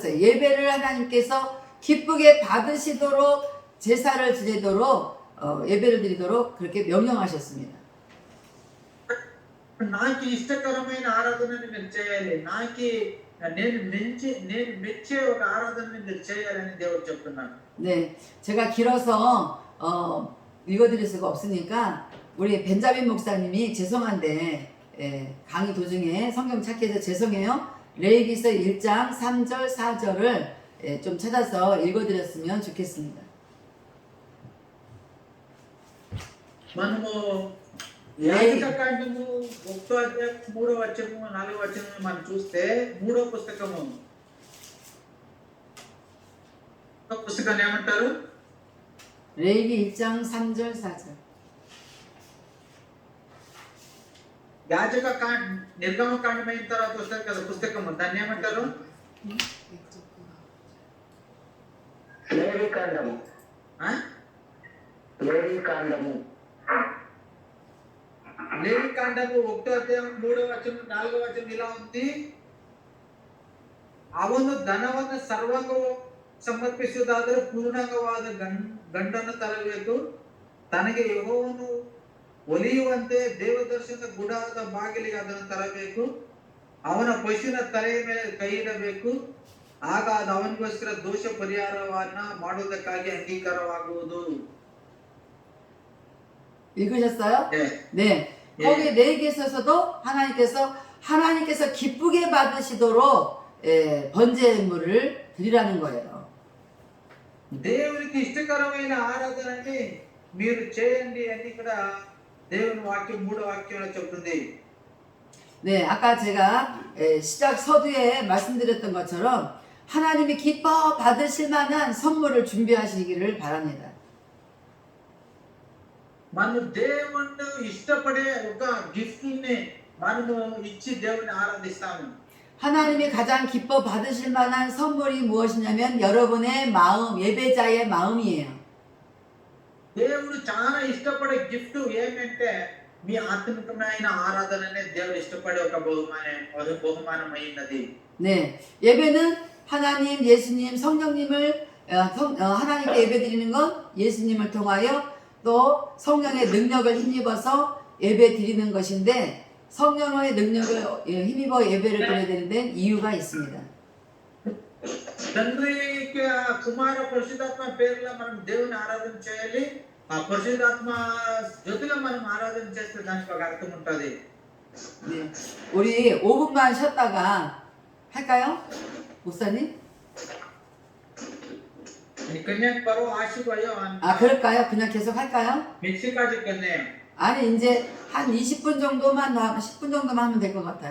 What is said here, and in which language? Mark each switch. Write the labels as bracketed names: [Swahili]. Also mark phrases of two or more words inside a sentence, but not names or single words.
[Korean] 예배를 하나님께서 기쁘게 받으시도록 제사를 지내도록 예배를 드리도록 그렇게 명령하셨습니다. [Telugu] నాకు ఇష్టకరమైన ఆరాధనని మీరు చేయాలి. నేను మెచ్చే ఒక ఆరాధనని మీరు చేయాలని దేవుడు చెప్తున్నాడు. [Korean] 네, 제가 길어서 읽어드릴 수가 없으니까 우리 벤자민 목사님이 죄송한데 강의 도중에 성경 찾기 위해서 죄송해요. 레위기서 1장 3절 4절을 좀 찾아서 읽어드렸으면 좋겠습니다. [Telugu] మనము యాజకకాండము 1వ అధ్యాయం 3వ వచనము 4వ వచనము మనం చూస్తే మూడో పుస్తకాన్ని ఏమంటారు? [Korean] 레위기 1장 3절 4절. [Telugu] నిర్గమకాండం అయిన తర్వాత వస్తుంది కదా పుస్తకము, దాన్ని ఏమంటారు? లేవికాండము. లేవికాండము. లేవికాండము 1వ అధ్యాయం 3వ వచనం 4వ వచనం ఇలా ఉంది. [Kannada] ಅವನು ಧನವನ್ನು ಸರ್ವಕ್ಕೂ ಸಮರ್ಪಿಸುವುದಾದರೆ ಪೂರ್ಣವಾದ ಗಂಡನ್ನು ತರಬೇಕು. ತನಗೆ ಯೆಹೋವನು ಒಲಿಯುವಂತೆ ದೇವದರ್ಶನದ ಗುಡಾರದ ಬಾಗಿಲಿಗೆ ಅದನ್ನು ತರಬೇಕು. ಅವನ ಪಶುವಿನ ತಲೆಯ ಮೇಲೆ ಕೈ ಇಡಬೇಕು. ಆಗ ಅದು ಅವನಿಗೋಸ್ಕರ ದೋಷ ಪರಿಹಾರವನ್ನ ಮಾಡುವುದಕ್ಕಾಗಿ ಅಂಗೀಕಾರವಾಗುವುದು. [Korean] 읽으셨어요? 네. 네. 거기 레위기에서도 하나님께서 기쁘게 받으시도록 번제물을 드리라는 거예요. [Telugu] దేవునికి ఇష్టకరమైన ఆరాధనని మీరు చేయండి అని ఇక్కడ దేవుని వాక్యం 3వ వాక్యంలో చెప్తుంది. [Korean] 네, 아까 제가 시작 서두에 말씀드렸던 것처럼 하나님이 기뻐 받으실 만한 선물을 준비하시기를 바랍니다. [Telugu] మనం దేవుణ్ణి ఇష్టపడే ఒక గిఫ్ట్ ని మనము ఇచ్చి దేవుని ఆరాధిస్తాము. [Korean] 하나님이 가장 기뻐 받으실 만한 선물이 무엇이냐면 여러분의 마음, 예배자의 마음이에요. [Telugu] దేవుడు చాలా ఇష్టపడే గిఫ్ట్ ఏమంటే మీ ఆత్మికమైన ఆరాధననే దేవుడు ఇష్టపడే ఒక బహుమానమైనది. [Korean] 네, 예배는 하나님, 예수님, 성령님을 하나님께 예배드리는 건 예수님을 통하여 또 성령의 능력을 힘입어서 예배 드리는 것인데 성령의 능력을 힘입어 예배를 드려야 되는 데는 이유가 있습니다. [Telugu] తండ్రికి కుమార పరిశుద్ధాత్మ పేరులో మనం దేవుని ఆరాధన చేయాలి. ఆ పరిశుద్ధాత్మ జ్యోతిలో మనం ఆరాధన చేస్తే దానికి ఒక అర్థం ఉంటుంది. [Korean] 네, 우리 5분만 쉬었다가 할까요? 목사님? 그냥 바로 하시고요. 아, 그럴까요? 그냥 계속 할까요? 몇 시까지 끝내요? 아니, 이제 한 20분 정도만, 10분 정도만 하면 될 것 같아요.